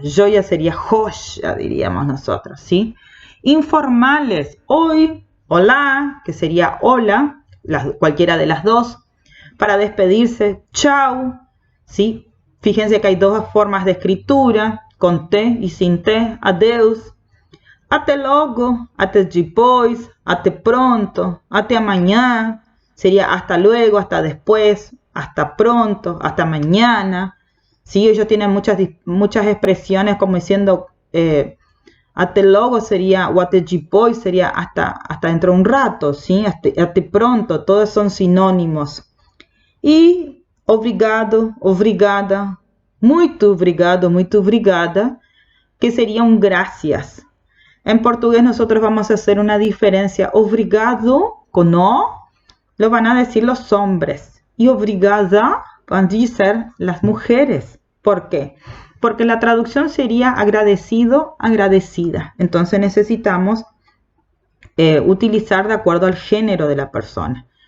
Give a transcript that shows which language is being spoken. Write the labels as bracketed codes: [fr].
[es] Joia sería joya, diríamos nosotros, ¿sí? Informales, hoy, hola, que sería hola, cualquiera de las dos. Para despedirse, chau, ¿sí? Fíjense que hay dos formas de escritura, con T y sin T, adeus. [pt] Até logo, até depois, até pronto, até amanhã. [es] Sería hasta luego, hasta después, hasta pronto, hasta mañana. Sí, ellos tienen muchas expresiones como diciendo [pt] até logo [es] sería, o [pt] até depois [es] sería hasta dentro de un rato, ¿sí? Hasta pronto, todos son sinónimos. [pt] Y obrigado, obrigada, muito obrigado, muito obrigada, [es] que sería un gracias. En portugués nosotros vamos a hacer una diferencia. Obrigado, con O, lo van a decir los hombres. Y obrigada van a decir las mujeres. ¿Por qué? Porque la traducción sería agradecido, agradecida. Entonces necesitamos utilizar de acuerdo al género de la persona.